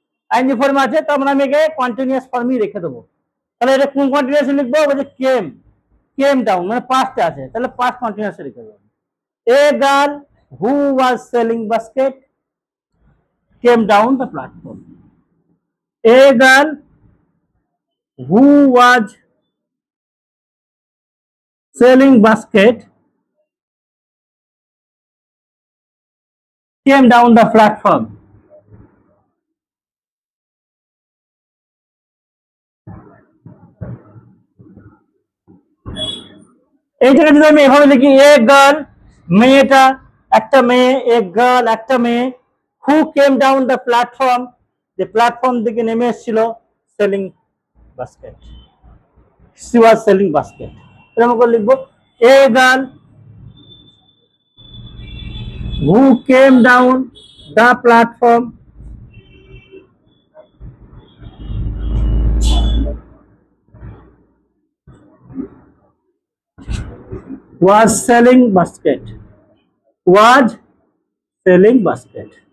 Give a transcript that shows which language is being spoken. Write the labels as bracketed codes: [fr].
[bn] ING ফর্মে আছে, তার মানে আমি একে কন্টিনিউয়াস ফর্মই রেখে দেবো। তাহলে এটা কোন কন্টিনিউয়াস লিখবো, বলছে কেম ডাউন, মানে পাস্টে আছে, তাহলে পাস্ট কন্টিনিউয়াস রেখে দেবো। [en] A girl who was selling basket came down the platform. A girl who was selling basket came down the platform. [bn] এই জায়গায় যদি আমি এভাবে লিখি, এ গার্ল মেয়েটা, একটা মেয়ে, এ গার্ল একটা মেয়ে, [en] who came down the platform, [bn] যে প্ল্যাটফর্ম থেকে নেমে এসেছিল, selling basket, [en] she was selling basket, [bn] এরকম করে লিখবো। [en] A girl who came down the platform was selling basket, was selling basket।